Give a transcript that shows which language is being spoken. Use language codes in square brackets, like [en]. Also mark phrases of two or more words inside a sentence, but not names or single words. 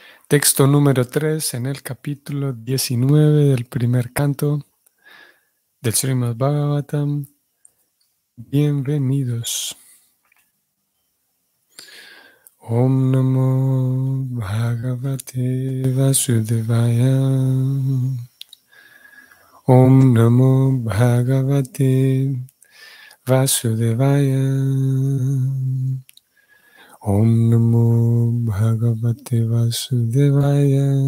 [es] Texto número 3 en el capítulo 19 del primer canto del Srimad Bhagavatam. Bienvenidos. [sa] ॐ नमो भगवते वासुदेवाय. ॐ नमो भगवते वासुदेवाय. ॐ नमो भगवते वासुदेवाय.